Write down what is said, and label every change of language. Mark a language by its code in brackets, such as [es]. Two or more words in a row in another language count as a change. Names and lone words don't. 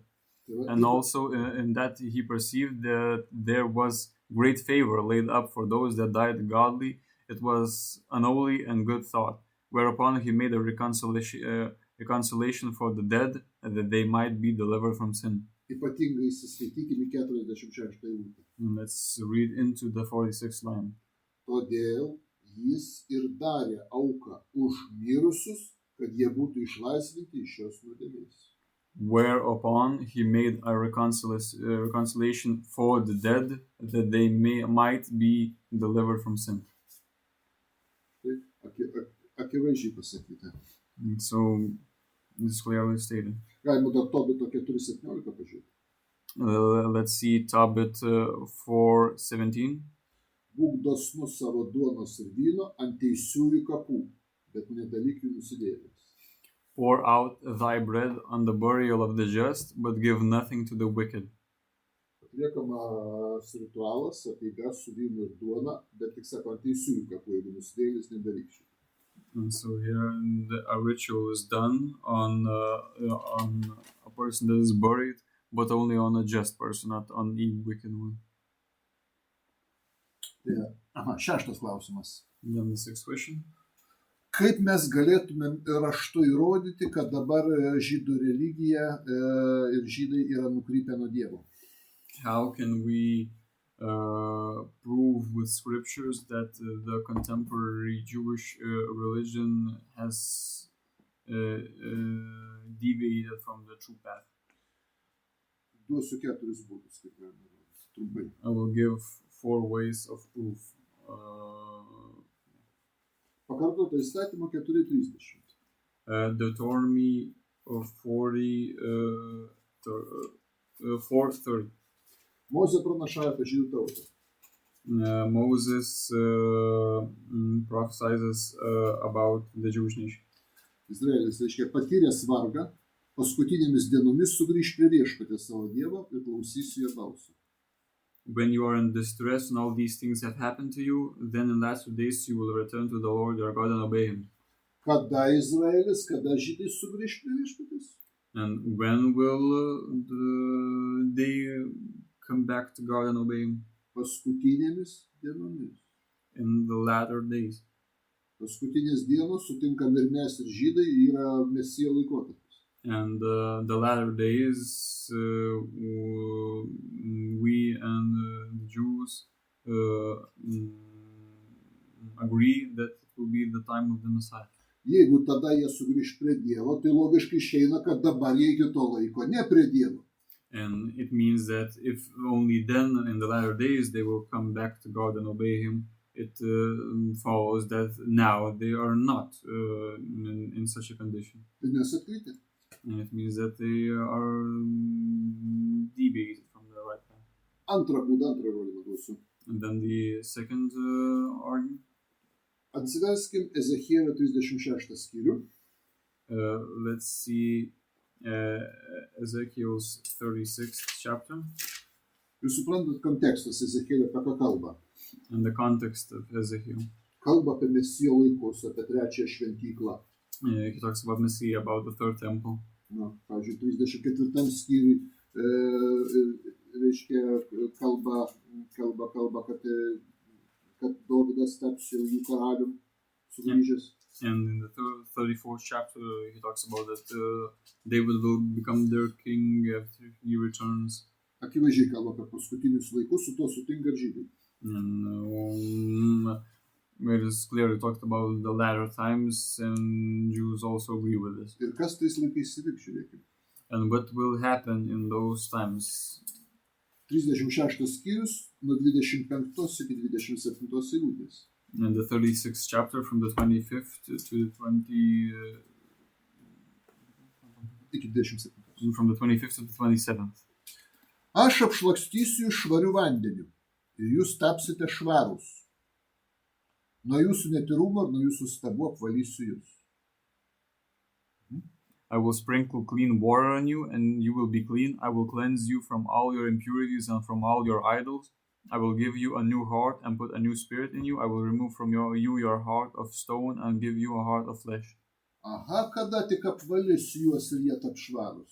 [en] And also in that he perceived that there was great favor laid up for those that died godly. It was an holy and good thought, whereupon he made a reconciliation for the dead, that they might be delivered from sin. [lt] Ypatingai įsiskaitykime 46 eilutę. [en] Let's read into the 46th line. [lt] Todėl jis ir darė auką už mirusius, kad jie būtų išlaisvinti iš šios nuodėmės. [en] Whereupon he made a reconciliation for the dead, that they might be delivered from sin. [lt] Akivaizdžiai pasakyta. [en] And so this is clearly stated. [lt] Galima dar Tobito 4.17 pažiūrėti. [en] Let's see Tobit 4:17. [lt] Būk dosnus savo duonos ir vyno ant teisiųjų kapų, bet nedalyk jų nusidėjėliams. [en] Pour out thy bread on the burial of the just, but give nothing to the wicked. [lt] Atliekamas ritualas, apeiga su vynu ir duona, bet tik sako ant teisiųjų kapų, jeigu nusidėjėlis nedaryk šitą. [en] And so here a ritual is done on a person that is buried, but only on a just person, not on a wicked one. [lt] Šeštas klausimas. [en] Then the 6th question. [lt] Kaip mes galėtumėm raštu įrodyti, kad dabar žydų religija ir žydai yra nukrypę nuo Dievo? [en] How can we prove with scriptures that the contemporary Jewish religion has deviated from the true path? [lt] Duosiu 4 būdus, kaip galima įrodyti, trumpai. [en] I will give 4 ways of proof. [lt] Pakartota įstatymo 4:30. [en] Deuteronomy 4:30. [lt] Mozė pranašauja apie žydų tautą. [en] Moses prophesies about the Jewish nation. [lt] Izraelis, reiškia, patyręs vargą, paskutinėmis dienomis sugrįš prie viešpaties savo Dievo ir klausysi jo balso. [en] When you are in distress and all these things have happened to you, then in latter days you will return to the Lord your God and obey him. [lt] Kada Izraelis, kada žydai sugrįš prie viešpaties? [en] And when will they come back to God and obey him? [lt] Paskutinėmis dienomis. [en] In the latter days. [lt] Paskutinės dienos, sutinkam ir mes ir žydai, yra Mesijo laikotarpis. [en] And the latter days, we and the Jews agree that it will be the time of the Messiah. [lt] Jeigu tada jie sugrįš prie Dievo, tai logiškai išeina, kad dabar jie iki to laiko ne prie Dievo. [en] And it means that if only then, in the latter days, they will come back to God and obey him, it follows that now they are not in such a condition. [lt] Tai nesakyti. [en] And it means that they are deviated from the right path. [lt] Antrą įrodymą duosiu. [en] And then the second argument. [lt] Atsiverskim Ezekielio 36 skyrių. [en] Let's see Ezekiel's 36th chapter. [lt] Jūs suprantat kontekstas Ezekielio apie ką kalba. [en] And the context of Ezekiel. [lt] Kalba apie Mesijo laikus, apie trečiąją šventyklą. [en] He talks about Messiah, about the third temple. [lt] Na, pavyzdžiui, 34 skyriui reiškia kalba, kad Dovydas taps jau jų karalium sugrįžęs. [en] And in the 34th chapter, he talks about that David will become their king after he returns. [lt] Akivaizdžiai kalba apie paskutinius laikus, su tuo sutinka ir žydai. [en] And it is clearly talked about the latter times, and Jews also agree with this. [lt] Ir kas tais laikais įvyks, žiūrėkime. [en] And what will happen in those times? [lt] 36 skyrius nuo 25 iki 27 eilutės. [en] In the 36th chapter, from the 25th to the 20... [lt] Iki 27. [en] From the 25th to the 27th. [lt] Aš apšlakstysiu jūs švariu vandeniu ir jūs tapsite švarūs. Nuo jūsų netyrumo ir nuo jūsų stabų apvalysiu jūs. [en] I will sprinkle clean water on you, and you will be clean. I will cleanse you from all your impurities and from all your idols. I will give you a new heart and put a new spirit in you. I will remove from you your heart of stone and give you a heart of flesh. [lt] Aha, kada tik apvalysiu juos ir jie taps švarūs.